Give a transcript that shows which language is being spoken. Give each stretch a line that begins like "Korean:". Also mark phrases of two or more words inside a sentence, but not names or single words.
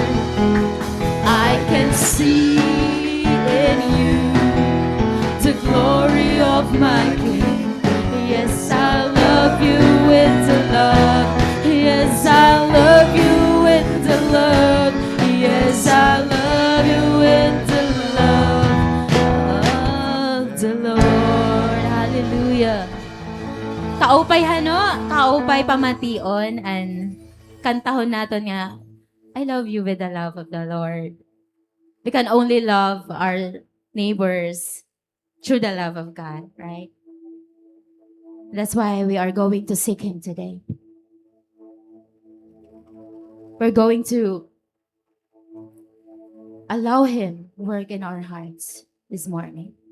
English: I can see in you the glory of my King. Yes, I love you with the love. Yes, I love you with the love. Yes, I love you with the love of the Lord. Hallelujah.
Waray: Kaupay hano, kaupay pamation and kantahon naton nga
English: I love you with the love of the Lord. We can only love our neighbors through the love of God, right? That's why we are going to seek Him today. We're going to allow Him work in our hearts this morning.